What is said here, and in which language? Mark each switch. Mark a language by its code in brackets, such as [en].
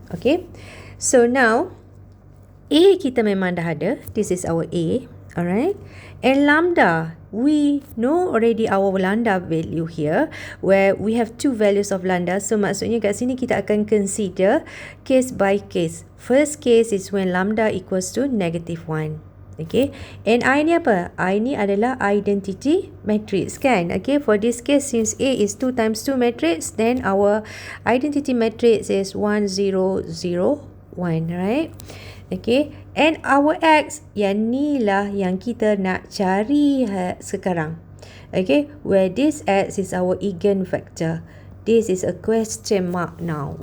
[en] Okay, so now A [ms] kita memang dah ada. [en] This is our A. Alright. And lambda, we know already our lambda value here, where we have two values of lambda. [ms] So maksudnya kat sini kita akan [en] consider case by case. First case is when lambda equals to -1. Okay. And I [ms] ni apa? I ni adalah identity matrix kan. [en] Okay. For this case, since A is 2 times 2 matrix, then our identity matrix is 1 0 0 1. Right. Okay, and our x, [ms] yang ni lah yang kita nak cari sekarang. [en] Okay, where this x is our eigenvector. This is a question mark now.